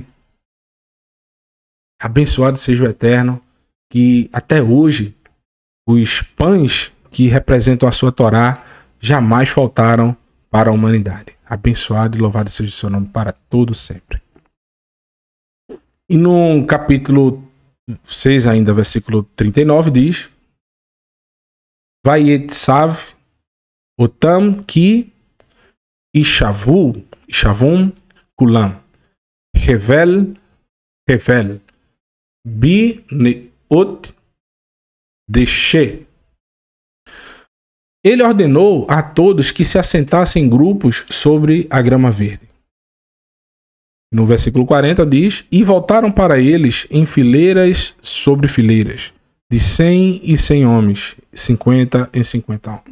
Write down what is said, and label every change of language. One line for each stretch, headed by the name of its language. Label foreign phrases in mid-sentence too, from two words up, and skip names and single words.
Portuguese: Abençoado seja o Eterno, que até hoje os pães que representam a sua Torá jamais faltaram para a humanidade. Abençoado e louvado seja o seu nome para todo sempre. E no capítulo 6 ainda, versículo 39, diz:
Hebrew: ויצו אותם כי ישיבום כולם חבל ב נאות דשא.
Portuguese: Ele ordenou a todos que se assentassem em grupos sobre a grama verde. No versículo 40 diz: e voltaram para eles em fileiras sobre fileiras, de 100 em 100 homens, 50 em 50 homens.